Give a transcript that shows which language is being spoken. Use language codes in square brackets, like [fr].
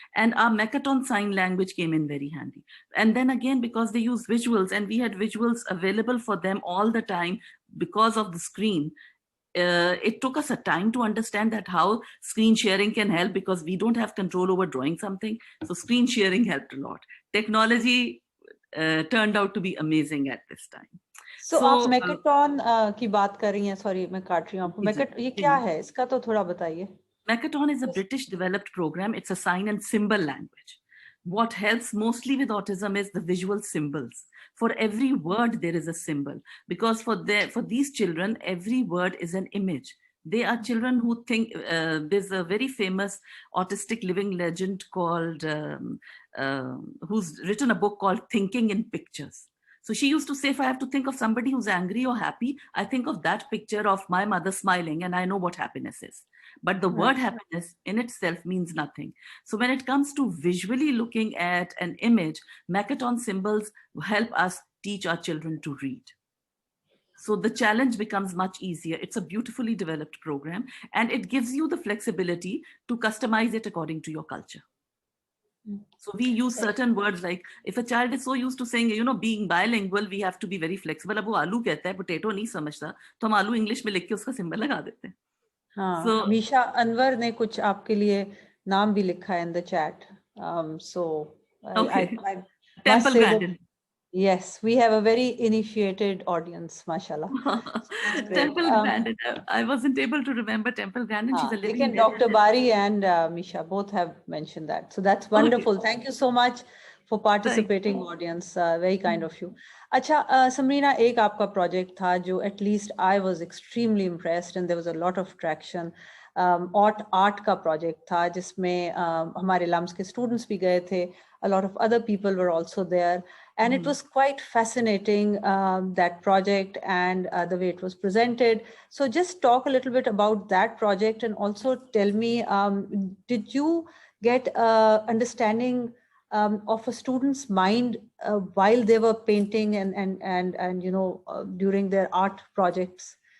[en] And our Makaton sign language came in very handy. And then again, because they use visuals and we had visuals available for them all the time because of the screen, it took us a time to understand that how screen sharing can help, because we don't have control over drawing something. So screen sharing helped a lot. Technology turned out to be amazing at this time. [hi] So आप Makaton की बात कर रही हैं, sorry मैं काट रही हूँ आपको. Makaton ये क्या है? इसका तो थोड़ा बताइए. [en] Makaton is a British developed program. It's a sign and symbol language. What helps mostly with autism is the visual symbols. For every word, there is a symbol, because for these children, every word is an image. They are children who think, there's a very famous autistic living legend called, who's written a book called Thinking in Pictures. So she used to say, if I have to think of somebody who's angry or happy, I think of that picture of my mother smiling and I know what happiness is. But the word happiness in itself means nothing. So when it comes to visually looking at an image, Makaton symbols help us teach our children to read. So the challenge becomes much easier. It's a beautifully developed program and it gives you the flexibility to customize it according to your culture. So we use certain words, like if a child is so used to saying, you know, being bilingual, we have to be very flexible. [hi] अब वो आलू कहता है, potato नहीं समझता, तो हम आलू इंग्लिश में लिख के उसका सिंबल लगा देते हैं. हाँ, so, मीशा अनवर ने कुछ आपके लिए नाम भी लिखा है [en] in the chat. [hi] So [en] okay. I Temple Grandin. Yes, we have a very initiated audience, mashallah. That's great. Temple Grandin. I wasn't able to remember Temple Grandin. She's a living Again, Dr. Bari and Misha both have mentioned that. So that's wonderful. Thank you so much for participating, audience. Very kind of you. Acha, Samrina, [hi] एक आपका project था जो [en] at least I was extremely impressed and there was a lot of traction. [hi] Art का project था जिसमें हमारे LUMS के students भी गए थे. [en] A lot of other people were also there. And it was quite fascinating, that project and the way it was presented. So just talk a little bit about that project and also tell me, did you get understanding of a student's mind while they were painting and during their art projects?